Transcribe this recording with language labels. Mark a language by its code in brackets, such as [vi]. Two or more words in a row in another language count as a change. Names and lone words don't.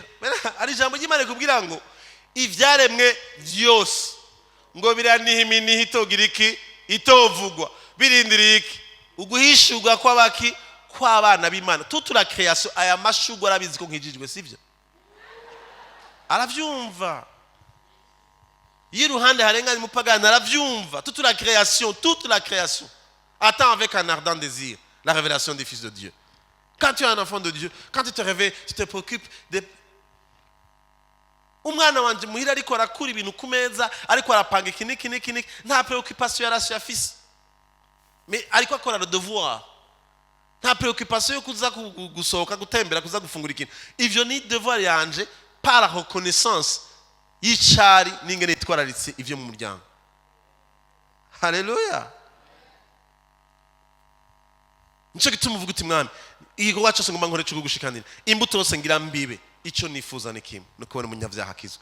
[rn] Ari ijambo ry'Imana kubwira ngo ivyaremwe vyose ngo biraniha iminihi itogira iki itovugwa birindiriye iki uguhishurwa kw'abaki kw'abana b'Imana. Tutura création aya mashugwa arabizi ko nkijijwe sivyo? Aravyumva. Yiruhande harenganya umupagani aravyumva. [fr] Toute la création attend avec un ardent désir la révélation des fils de Dieu. Quand tu es un enfant de Dieu, quand tu te réveilles, tu te préoccupes de [rn] umwana wanje muhira ariko arakura ibintu kumeza ariko arapanga iki nta préoccupation yarasho yafise. Mais ariko akora [fr] le devoir. [rn] Nta préoccupation yo kuza gusohoka gutembera kuza gufungura ikintu. Ivyo ni devoir yanje [fr] par la reconnaissance [rn] y'icari n'ingene itwararitse ivyo mu muryango. Haleluya. Nico gituma uvuga uti mwami igikorwa cyose ngomba nkore cyo gushikanira imbuto yose ngira mbibe ico nifuza ni kimwe no kubona umunyavyaha akizwa.